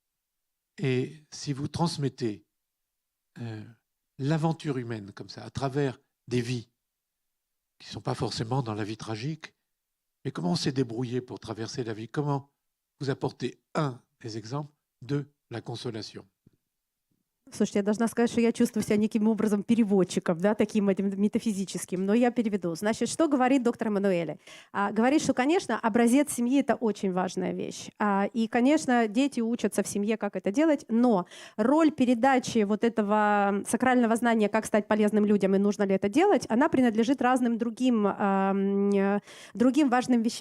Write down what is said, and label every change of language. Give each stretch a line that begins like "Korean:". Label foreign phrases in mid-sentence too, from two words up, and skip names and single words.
French: Et si vous transmettez l'aventure humaine comme ça, à travers des vies qui ne sont pas forcément dans la vie tragique, mais comment on s'est débrouillé pour traverser la vie, comment vous apportez, des exemples, la consolation.
Russian: Слушайте, я должна сказать, что я чувствую себя неким образом переводчиком, да, таким этим метафизическим, но я переведу. Значит, что говорит доктор Эммануэле? Говорит, что, конечно, образец семьи — это очень важная вещь. И, конечно, дети учатся в семье, как это делать, но роль передачи вот этого сакрального знания, как стать полезным людям и нужно ли это делать, она принадлежит разным другим важным вещам.